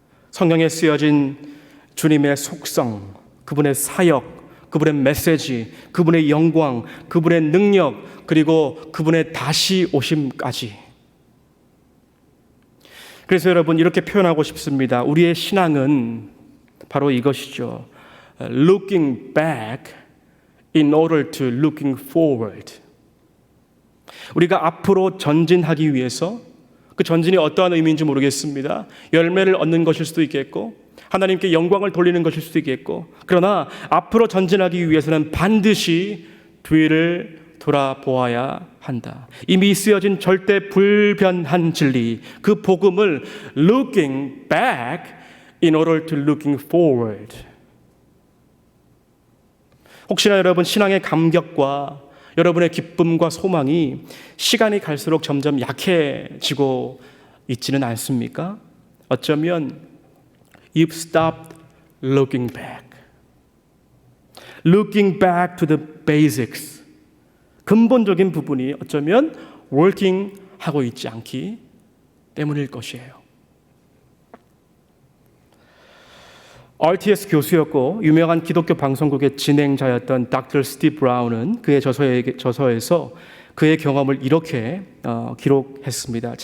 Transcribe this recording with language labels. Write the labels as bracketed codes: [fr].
[ko] 성경에 쓰여진 주님의 속성, 그분의 사역, 그분의 메시지, 그분의 영광, 그분의 능력, 그리고 그분의 다시 오심까지. 그래서 여러분 이렇게 표현하고 싶습니다. 우리의 신앙은 바로 이것이죠. [en] Looking back in order to looking forward. [ko] 우리가 앞으로 전진하기 위해서, 그 전진이 어떠한 의미인지 모르겠습니다. 열매를 얻는 것일 수도 있겠고 하나님께 영광을 돌리는 것일 수도 있겠고, 그러나 앞으로 전진하기 위해서는 반드시 뒤를 돌아보아야 한다. 이미 쓰여진 절대 불변한 진리, 그 복음을 [en] looking back in order to looking forward. [ko] 혹시나 여러분 신앙의 감격과 여러분의 기쁨과 소망이 시간이 갈수록 점점 약해지고 있지는 않습니까? 어쩌면 [en] You've stopped looking back. Looking back to the basics. [ko] 근본적인 부분이 어쩌면 working 하고 있지 않기 때문일 것이에요. RTS 교수였고 유명한 기독교 방송국의 진행자였던 Dr. 스티브 브라운은 그의 저서에서 그의 경험을 이렇게 기록했습니다.